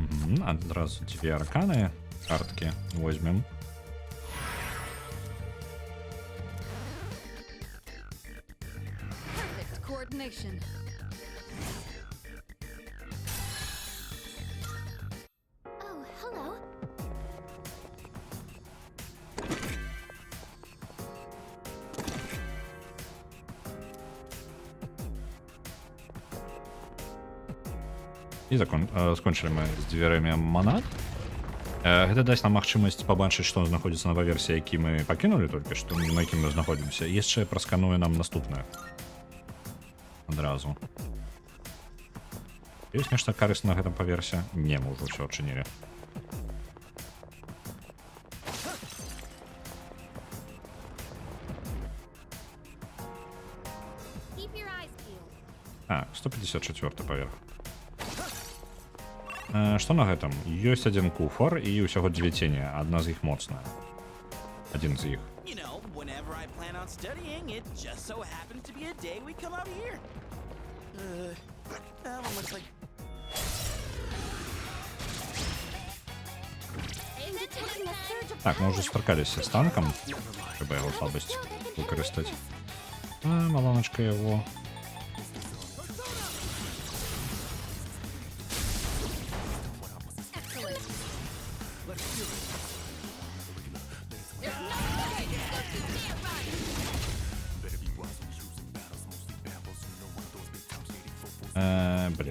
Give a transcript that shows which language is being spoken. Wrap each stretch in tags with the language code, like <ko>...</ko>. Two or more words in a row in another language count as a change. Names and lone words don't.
<be>Адразу дзве арканы карткі возьмем.</be> <en>Perfect coordination. Oh, hello.</en> <be>І скончылі мы з дзвярэмі манат. Гэта дасць нам магчымасць пабачыць, што знаходзіцца на паверсе, які мы пакінулі толькі што, на якім мы знаходзімся. І яшчэ праскануе нам наступнае. Адразу. Ёсць нешта карысна на гэтым паверсе? Не, мы ўжо ўсё адчынілі.</be> <en>Keep your eyes peeled.</en> <be>А, 154 паверх. Што на гэтым? Ёсць адзін куфар і ўсяго дзве цені. Адна з іх моцная. Адзін з іх.</be> <en>You know, whenever I plan on studying, it just so happens to be a day we come out here. That one looks like... Detecting a surge of</en> <be>Так, мы уже сустракаліся з танкам. Трэба яго слабасць выкарыстаць. Маланочка яго.</be> <en>excellence.</en> <be>Блін.</be>